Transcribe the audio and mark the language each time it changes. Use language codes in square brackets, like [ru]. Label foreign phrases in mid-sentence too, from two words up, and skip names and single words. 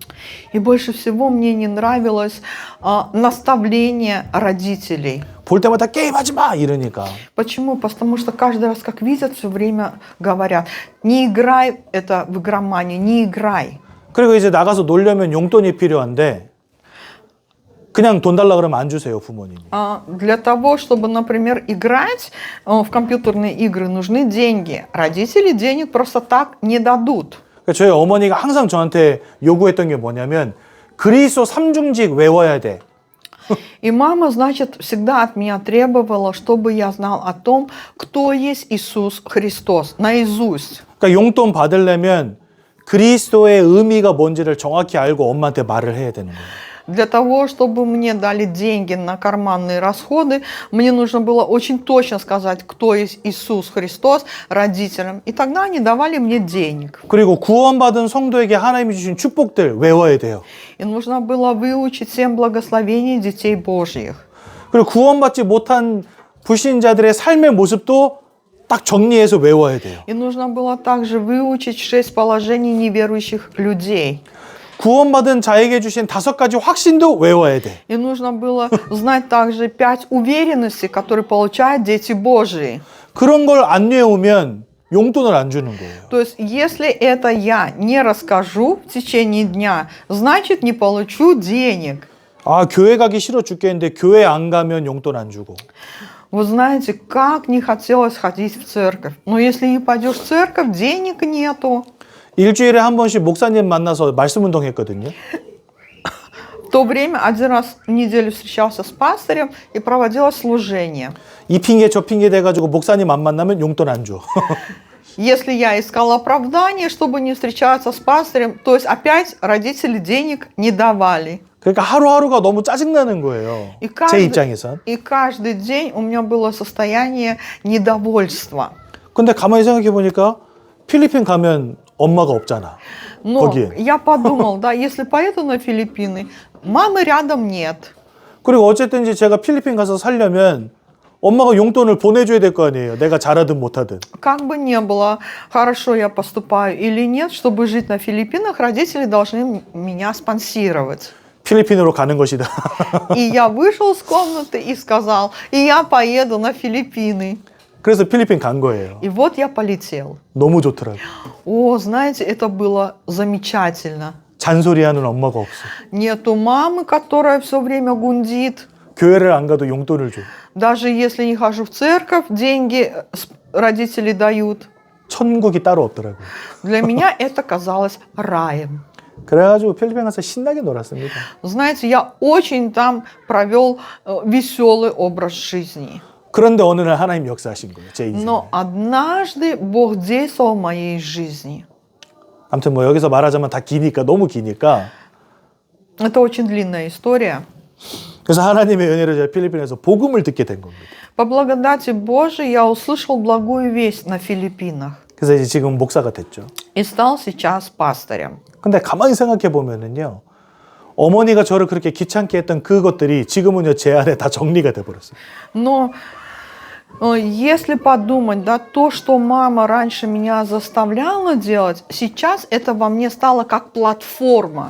[ru] И больше всего мне не нравилось наставление родителей. [ko] 볼 때마다 게임하지 마 이러니까. [ru] Почему? Потому что каждый раз, как видят, все время говорят, не играй это в игроманию, не играй. [ko] 그리고 이제 나가서 놀려면 용돈이 필요한데 그냥 돈 달라 그러면 안 주세요, 부모님이. [ru] Для того, чтобы, например, играть в компьютерные игры, нужны деньги. Родители денег просто так не дадут. [ko] 그러니까 저희 어머니가 항상 저한테 요구했던 게 뭐냐면 그리스도 삼중직 외워야 돼. [ru] И мама, значит, всегда от меня требовала, чтобы я знал о том, кто есть Иисус Христос, наизусть. [ko] 그러니까 용돈 받으려면 그리스도의 의미가 뭔지를 정확히 알고 엄마한테 말을 해야 되는 거예요. [ru] Для того, чтобы мне дали деньги на карманные расходы, мне нужно было очень точно сказать, кто есть Иисус Христос родителям. И тогда они давали мне денег. [ko] 그리고 구원받은 성도에게 하나님이 주신 축복들 외워야 돼요. [ru] И нужно было выучить 7 благословений детей Божьих. [ko] 그리고 구원받지 못한 불신자들의 삶의 모습도 딱 정리해서 외워야 돼요. [ru] И нужно было также выучить 6 положений неверующих людей. [ko] 구원받은 자에게 주신 5가지 확신도 외워야 돼. [ru] И нужно было знать также 5 уверенностей, которые получают дети Божьи. [ko] 그런 걸 안 외우면 용돈을 안 주는 거예요. [ru] То есть, если это я не расскажу в течение дня, значит, не получу денег. [ko] 아, 교회 가기 싫어 죽겠는데 교회 안 가면 용돈 안 주고. [ru] Вы знаете, как не хотелось ходить в церковь. Но если не пойдешь в церковь, денег нету. [ko] 일주일에 한 번씩 목사님 만나서 말씀 운동했거든요. [ru] В то время 1 раз в неделю встречался с пастырем и проводилось служение. [ko] 이 핑계 저 핑계 돼가지고 목사님 안 만나면 용돈 안 줘. [ru] Если я искала оправдание, чтобы не встречаться с пастырем, то есть опять родители денег не давали. [ko] 그러니까 하루하루가 너무 짜증나는 거예요. 제 입장에선. [ru] И каждый день у меня было состояние недовольства. [ko] 근데 가만히 생각해 보니까 필리핀 가면 엄마가 없잖아. [ru] Но [ko] 거기에. [ru] я подумал, да, если поеду на Филиппины, мамы рядом нет. [ko] 그리고 어쨌든지 제가 필리핀 가서 살려면 엄마가 용돈을 보내줘야 될 거 아니에요. 내가 잘하든 못하든. [ru] Как бы ни было, хорошо я поступаю или нет, чтобы жить на Филиппинах, родители должны меня спонсировать. [ko] 필리핀으로 가는 것이다. [ru] И я вышел из комнаты и сказал, и я поеду на Филиппины. [ko] 그래서 필리핀 간 거예요. [ru] И вот я полетел. [ko] 너무 좋더라고요. [ru] О, знаете, это было замечательно. [ko] 잔소리하는 엄마가 없어. [ru] Нету мамы, которая все время гундит. [ko] 교회를 안 가도 용돈을 줘. [ru] Даже если не хожу в церковь, деньги родители дают. [ko] 천국이 따로 없더라고요. [ru] Для меня это казалось раем. [ko] 그래가지고 필리핀 가서 신나게 놀았습니다. [ru] Знаете, я очень там провел веселый образ жизни. [ko] 그런데 어느 날 하나님 역사하신 거예요. 제 인생에. [ru] Но однажды Бог действовал в моей жизни. [ko] 아무튼 뭐 여기서 말하자면 다 기니까 너무 기니까. [ru] Это очень длинная история. [ko] 그래서 하나님의 은혜로 제가 필리핀에서 복음을 듣게 된 겁니다. [ru] По благодати Божией я услышал благую весть на Филиппинах. [ko] 그래서 이제 지금 목사가 됐죠. [ru] И стал сейчас пастырем. [ko] 근데 가만히 생각해 보면은요. 어머니가 저를 그렇게 귀찮게 했던 그것들이 지금은요 제 안에 다 정리가 돼 버렸어요. [ru] Но если подумать, да, то, что мама раньше меня заставляла делать, сейчас это во мне стало как платформа.